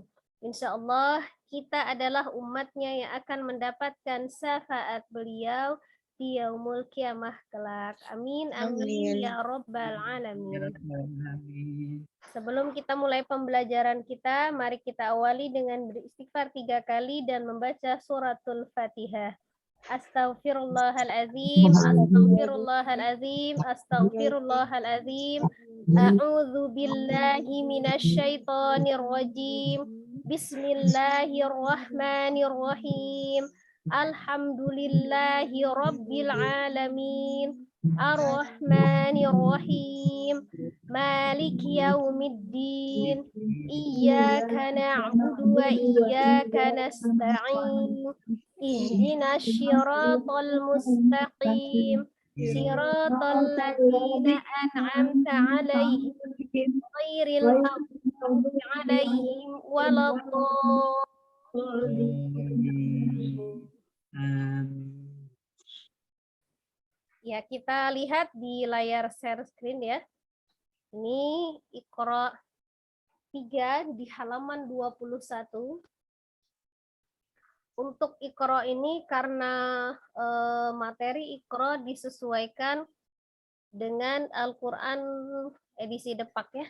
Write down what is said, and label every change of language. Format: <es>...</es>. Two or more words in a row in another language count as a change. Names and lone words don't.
<id>Insyaallah kita adalah umatnya yang akan mendapatkan syafaat beliau di</id> <ar>يوم القيامة</ar> <id>kelak.</id> <ar>آمين آمين يا رب العالمين.</ar> <id>Sebelum kita mulai pembelajaran kita, mari kita awali dengan beristighfar 3 kali dan membaca suratul Fatihah.</id> <ar>أستغفر الله العظيم، أستغفر الله العظيم، أستغفر الله العظيم. أعوذ بالله من الشيطان الرجيم. بسم الله الرحمن الرحيم. الحمد لله رب العالمين. الرحمن الرحيم. مالك يوم الدين. إياك نعبد وإياك نستعين. اهدنا الصراط المستقيم. صراط الذين أنعمت عليهم غير المغضوب عليهم ولا الضالين.</ar> <id>Ya, kita lihat di layar</id> <en>share screen</en> <id>ya. Ini Iqra 3 di halaman 21. Untuk Iqra ini karena materi Iqra disesuaikan dengan Al-Qur'an edisi Depak ya.</id>